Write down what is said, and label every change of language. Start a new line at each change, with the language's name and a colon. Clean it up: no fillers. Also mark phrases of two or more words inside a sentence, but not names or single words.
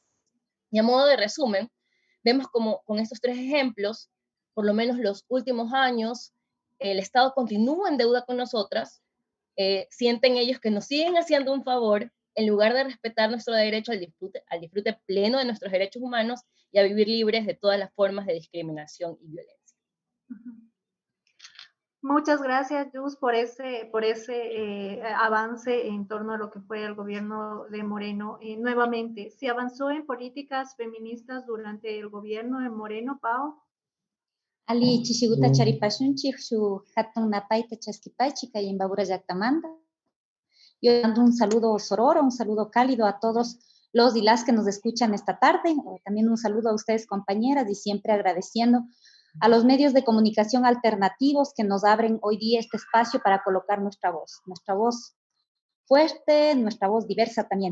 Spanish: Y a modo de resumen, vemos como con estos 3 ejemplos, por lo menos los últimos años, el Estado continúa en deuda con nosotras, sienten ellos que nos siguen haciendo un favor, en lugar de respetar nuestro derecho al disfrute pleno de nuestros derechos humanos y a vivir libres de todas las formas de discriminación y violencia. Muchas gracias, Luz, por ese avance en torno a lo que fue el gobierno de Moreno. Nuevamente, ¿se avanzó en políticas feministas durante el gobierno de Moreno, Pao?
Quechua: Ali chishiguta charipashunchik shu hatun napaita chaskipachi kay Imbabura llaqtamanta.
Spanish: Yo dando un saludo sororo, un saludo cálido a todos los y las que nos escuchan esta tarde. También un saludo a ustedes, compañeras, y siempre agradeciendo a los medios de comunicación alternativos que nos abren hoy día este espacio para colocar nuestra voz fuerte, nuestra voz diversa también.